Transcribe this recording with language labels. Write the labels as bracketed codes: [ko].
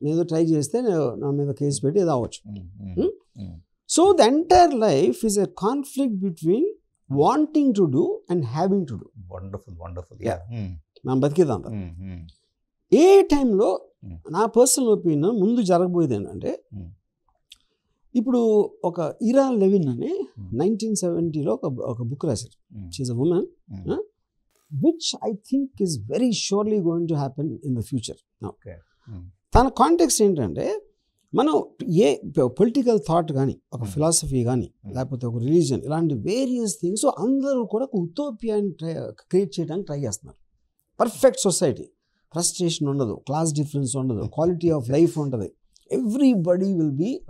[te] నేను ట్రై చేస్తే నా మీద కేసు పెట్టి ఏదో అవ్వచ్చు. [en] So the entire life is a conflict between wanting to do and having to do. Wonderful. [te] మనం బతికేదంతా. ఏ టైంలో నా పర్సనల్ ఒపీనియన్ ముందు జరగబోయేది ఏంటంటే, ఇప్పుడు ఒక ఇరా లెవిన్ అని 1970లో ఒక బుక్ రాశారు. [en] She is a women which I think is very surely going to happen in the future. [te] తన కాంటెక్స్ట్ ఏంటంటే, మనం ఏ పొలిటికల్ థాట్ కానీ ఒక ఫిలాసఫీ కానీ లేకపోతే ఒక రిలీజియన్ ఇలాంటి వేరియస్ థింగ్స్ అందరూ కూడా ఒక ఉటోపియాని క్రియేట్ చేయడానికి ట్రై చేస్తున్నారు. పర్ఫెక్ట్ సొసైటీ, ఫ్రస్ట్రేషన్ ఉండదు, క్లాస్ డిఫరెన్స్ ఉండదు, క్వాలిటీ ఆఫ్ లైఫ్ ఉంటుంది, ఎవ్రీబడి విల్ బి